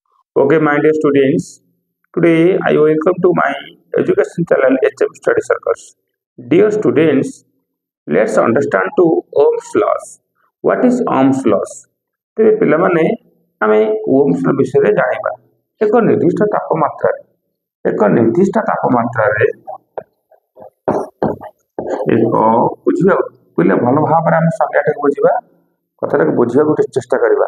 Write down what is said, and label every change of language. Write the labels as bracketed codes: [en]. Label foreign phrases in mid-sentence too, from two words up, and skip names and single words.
[en] Okay, my dear students, today I welcome to my education channel HM Study Circles. Dear students, let's understand to Ohm's laws. What is Ohm's laws? [or] ତେବେ ପିଲାମାନେ ଆମେ ଓମ୍ସ ବିଷୟରେ ଜାଣିବା। ଏକ ନିର୍ଦ୍ଦିଷ୍ଟ ତାପମାତ୍ରାରେ ଏକ ବୁଝିବା ପିଲା ଭଲ ଭାବରେ ଆମେ ସଂଜ୍ଞାଟାକୁ ବୁଝିବା କଥାଟାକୁ ବୁଝିବାକୁ ଟିକେ ଚେଷ୍ଟା କରିବା।